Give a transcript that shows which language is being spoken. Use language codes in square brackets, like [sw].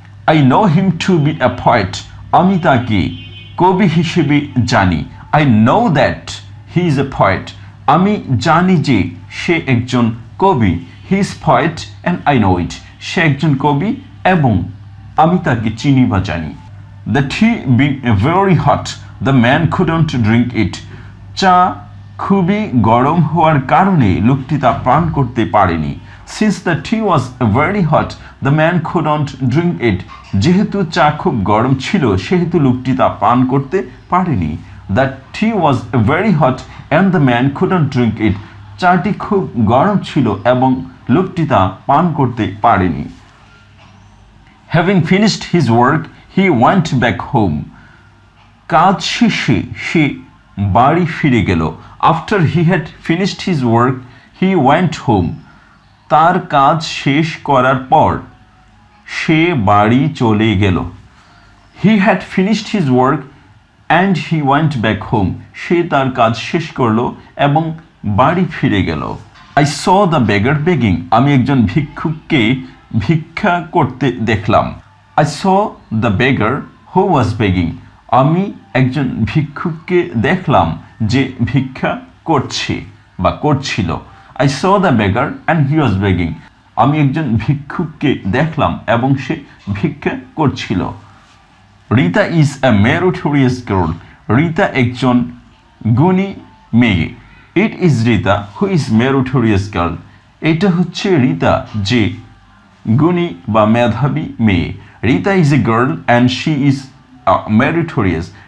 [en] I know him to be a poet [bn] আমি তাকে কবি হিসেবে জানি [en] I know that he is a poet [bn] আমি জানি যে সে একজন কবি [en] he is poet and I know it [bn] সে একজন কবি এবং আমি তাকে চিনি বা জানি [en] the tea being very hot the man couldn't drink it [bn] চা খুবই গরম হওয়ার কারণে লোকটি তা পান করতে পারেনি। [en] Since the tea was very hot, the man couldn't drink it. [bn] যেহেতু চা খুব গরম ছিল সেহেতু লোকটি তা পান করতে পারেনি। [en] The tea was very hot and the man couldn't drink it. [bn] চাটি খুব গরম ছিল এবং লোকটি তা পান করতে পারেনি। [en] Having finished his work, he went back home. [bn] কাজ শেষে সে বাড়ি ফিরে গেল। [en] After he had finished his work, he went home. [bn] তার কাজ শেষ করার পর সে বাড়ি চলে গেল। [en] He had finished his work and he went back home. [bn] সে তার কাজ শেষ করলো এবং বাড়ি ফিরে গেল। [en] I saw the beggar begging. [bn] আমি একজন ভিক্ষুককে ভিক্ষা করতে দেখলাম। [en] I saw the beggar who was begging. [bn] আমি একজন ভিক্ষুককে দেখলাম যে ভিক্ষা করছে বা করছিল। [en] I saw the beggar and he was begging. [bn] আমি একজন ভিক্ষুককে দেখলাম এবং সে ভিক্ষা করছিল। [en] Rita is a meritorious girl. [bn] Rita একজন গুণী মেয়ে। [en] It is Rita who is meritorious girl. [bn] এটা হচ্ছে রিতা যে গুণী বা মেধাবী মেয়ে। [en] Rita is a girl and she is meritorious.